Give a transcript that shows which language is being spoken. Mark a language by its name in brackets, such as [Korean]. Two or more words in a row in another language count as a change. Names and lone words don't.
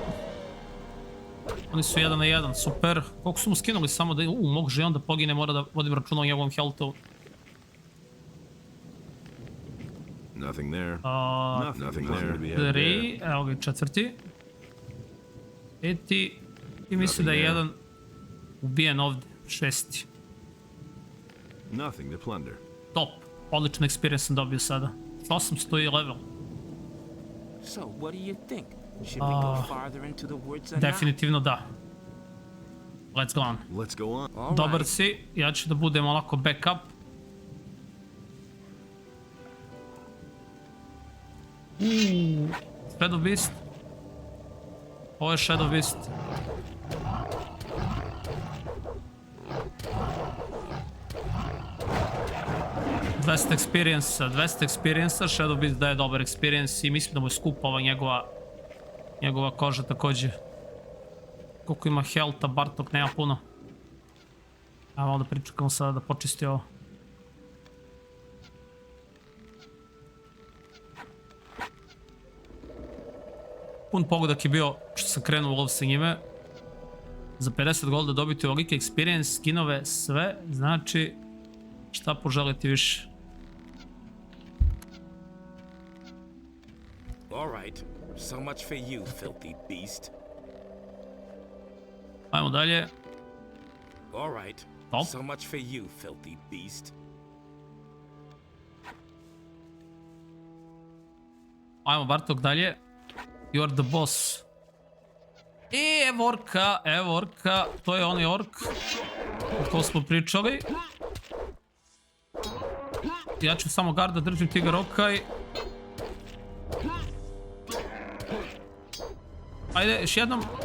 [Serbian] Oni su 1 na 1, super. Koliko su mu skinuli samo da... može i on da pogine, mora da vodim računa o njegovom healthu. [English] Nothing there. Nothing there. 3, [Serbian] evo ga četvrti. 5. I mislim da je jedan ubijen ovdje, 6. [English] Nothing to plunder. [Serbian] Top, odličan experience sam dobio sada. 800 i level. [English] So, what do you think? Should we go farther into the woods or [Serbian] definitivno da. [English] Let's go on. Let's go on. [Serbian] Dobar si, ja ću da budem onako backup. Shadow Beast. Ovo je Shadow Beast. $200 experience, Shadow Beast daje dobar experience i mislim da mu je skupa ova njegova koža također. Koliko ima healtha, Bartok nema puno. Ajmo malo da pričekamo sada da počisti ovo. Pun pogodak je bio što sam krenuo u lov sa njime. Za 50 golda dobiti ovolike experience, skinove, sve, znači šta poželiti više. [English] Alright, so much for you, filthy beast. [Serbian] Ajmo dalje. [English] Alright, so much for you, filthy beast. [Serbian] Ajmo Bartok dalje. [English] You're the boss. [Serbian] Evo orka, to je onaj ork o kojem smo pričali. Ja ću samo garda, držim tigar okaj. Ajde, još jednom.